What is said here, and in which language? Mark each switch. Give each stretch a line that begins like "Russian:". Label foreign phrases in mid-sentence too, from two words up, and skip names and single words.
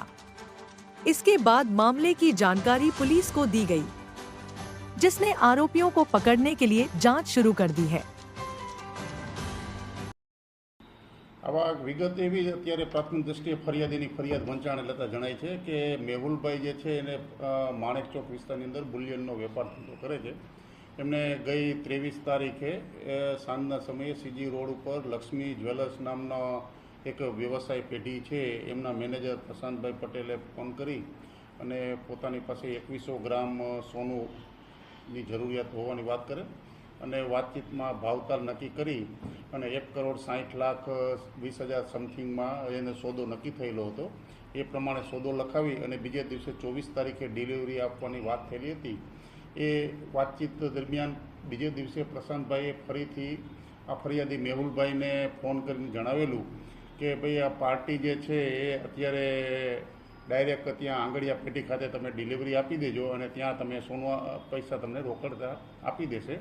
Hindi: इसके बाद मामले की जानकारी पुलिस को दी गई, जिसने आरोपियों को पकड़ने के लिए जांच शुरू कर दी है।
Gujarati: આવા વિગત એવી અત્યારે પ્રાથમિક દૃષ્ટિએ ફરિયાદીની ફરિયાદ વંચાણે લેતા જણાય છે કે મેહુલભાઈ જે છે એને માણેક ચોક વિસ્તારની અંદર બુલિયનનો વેપાર ધંધો કરે છે। એમણે ગઈ 23 તારીખે સાંજના સમયે સીજી રોડ પર લક્ષ્મી જ્વેલર્સ નામનો એક વ્યવસાય પેઢી છે એમના મેનેજર પ્રશાંતભાઈ પટેલે ફોન કરી અને પોતાની પાસે 2100 ગ્રામ સોનુની જરૂરિયાત હોવાની વાત કરે અને વાતચીતમાં ભાવતાલ નક્કી કરી અને 1,60,20,000 સમથિંગમાં એને સોદો નક્કી થયેલો હતો। એ પ્રમાણે સોદો લખાવી અને બીજે દિવસે 24 તારીખે ડિલિવરી આપવાની વાત થયેલી હતી। એ વાતચીત દરમિયાન બીજે દિવસે પ્રશાંતભાઈએ ફરીથી આ ફરિયાદી મેહુલભાઈને ફોન કરીને જણાવેલું કે ભાઈ આ પાર્ટી જે છે એ અત્યારે ડાયરેક્ટ ત્યાં આંગળીયા પેઢી ખાતે તમે ડિલિવરી આપી દેજો અને ત્યાં તમે સોનું પૈસા તમને રોકડ આપી દેશે।